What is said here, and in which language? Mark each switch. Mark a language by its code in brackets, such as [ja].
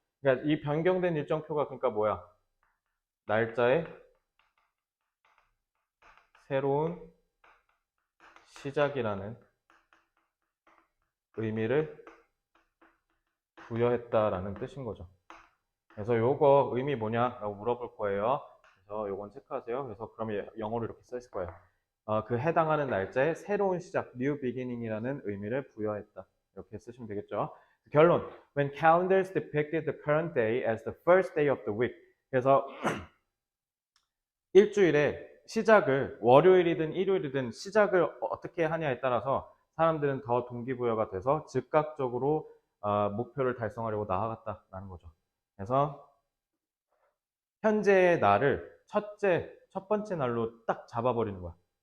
[ko] 그러니까 이 변경된 일정표가 그러니까 뭐야? 날짜에 새로운 시작이라는 의미를 부여했다라는 뜻인 거죠. 그래서 요거 의미 뭐냐라고 물어볼 거예요. 그래서 요건 체크하세요. 그래서 그러면 영어로 이렇게 써 있을 거예요. 그 해당하는 날짜에 새로운 시작, new beginning이라는 의미를 부여했다. 이렇게 쓰시면 되겠죠. 결론. [en] When calendars depicted the current day as the first day of the week. [ko] 그래서 일주일에 시작을 월요일이든 일요일이든 시작을 어떻게 하냐에 따라서 사람들은 더 동기부여가 돼서 즉각적으로 목표를 달성하려고 나아갔다라는 거죠. 그래서 현재의 날을 첫 번째 날로 딱 잡아버리는 거야.